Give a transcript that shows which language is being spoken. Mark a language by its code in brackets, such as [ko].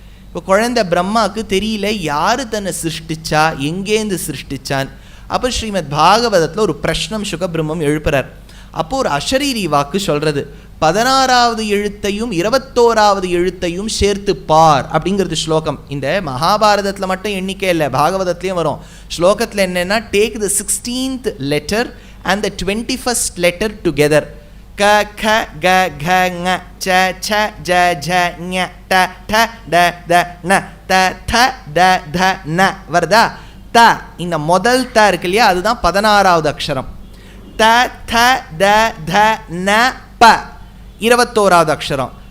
[ta] இப்போ குழந்தை பிரம்மாவுக்கு தெரியல யார் தன்னை சிருஷ்டிச்சா, எங்கேருந்து சிருஷ்டிச்சான். அப்போ ஸ்ரீமத் பாகவதத்தில் ஒரு பிரஷ்னம் சுகபிரம்மம் எழுப்புறார். அப்போது ஒரு அஷரீரி வாக்கு சொல்கிறது, 16வது எழுத்தையும் 21வது எழுத்தையும் சேர்த்து பார் அப்படிங்கிறது ஸ்லோகம். இந்த மகாபாரதத்தில் மட்டும் எண்ணிக்கை இல்லை, பாகவதத்துலேயும் வரும். ஸ்லோகத்தில் என்னென்னா, [en] Take the 16th letter and the 21st letter together. [ta] க க க க ங ச ச ஜ ஜ ஞ ட ட ட த ந த த த த ந வருதா. த, இந்த முதல் த இருக்கு இல்லையா, அதுதான் 16வது அக்ஷரம். த த த த ந ப 21வது அக்ஷரம்.